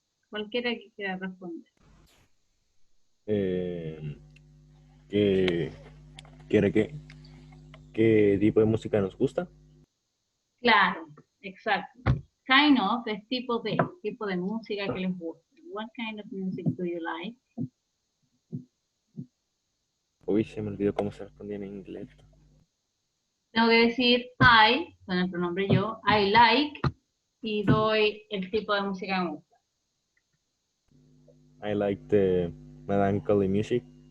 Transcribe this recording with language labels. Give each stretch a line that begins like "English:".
Spanish: Cualquiera que quiera responder. ¿Qué, quiere qué tipo de música nos gusta? Claro, exacto.
English: Kind of
Spanish: es tipo de música que les gusta.
English: What kind of music do you like?
Spanish: Uy, se me olvidó cómo se respondía en inglés. Tengo que decir I, con el pronombre yo,
English: I like,
Spanish: y doy el tipo de música que me gusta.
English: I like the melancholy music.